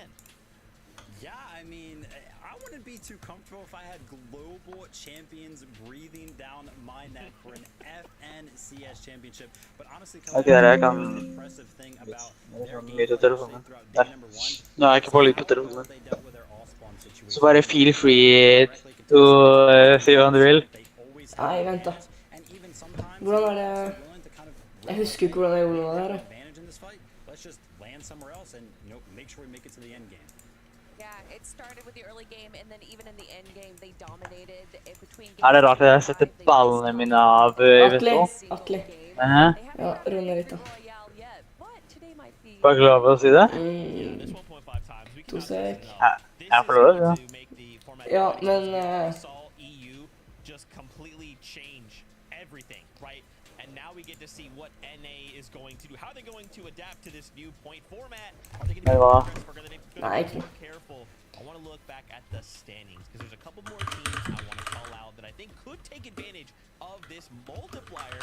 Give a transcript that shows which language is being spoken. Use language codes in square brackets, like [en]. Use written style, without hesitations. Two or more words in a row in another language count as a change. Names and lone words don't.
[en] Yeah, I mean, I wouldn't be too comfortable if I had global champions breathing down my neck for an FNCS championship. But honestly, the impressive thing about their game throughout day number one, No, I can probably put it on. So bare feel free to say what [no] du vil. Nei, vent da. Hvordan det... Jeg husker ikke hvordan jeg gjorde det her. [en] Let's just land somewhere else and, you know, make sure we make it to the end game. Yeah, it started with the early game, and then even in the end game, they dominated between. [no] Det rart at jeg setter ballene mine av, vet du? Atle. Ja, runde litt da. Var du glad for å si det? 2 sek. Jeg får lov, ja. Ja, men... [en] And now we get to see what NA is going to do. How are they going to adapt to this new point format? Are they going to be more careful? I want to look back at the standings because there's a couple more teams I want to call out that I think could take advantage of this multiplier.